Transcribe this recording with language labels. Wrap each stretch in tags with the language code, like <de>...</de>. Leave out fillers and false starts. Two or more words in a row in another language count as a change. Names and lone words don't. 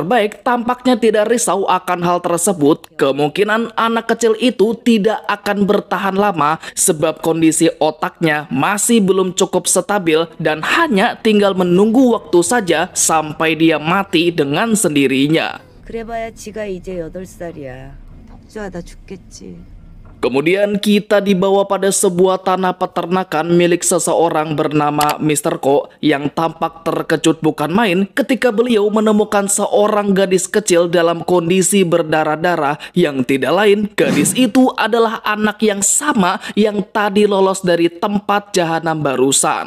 <id>Baek tampaknya tidak risau akan hal tersebut. Kemungkinan anak kecil itu tidak akan bertahan lama sebab kondisi otaknya masih belum cukup stabil dan hanya tinggal menunggu waktu saja sampai dia mati dengan sendirinya.</id> <ko>그래봐야 지가 이제 8살이야. 걱정하다 죽겠지.</ko> <id>Kemudian kita dibawa pada sebuah tanah peternakan milik seseorang bernama Mr. Ko yang tampak terkejut bukan main ketika beliau menemukan seorang gadis kecil dalam kondisi berdarah-darah, yang tidak lain gadis itu adalah anak yang sama yang tadi lolos dari tempat jahanam barusan.</id>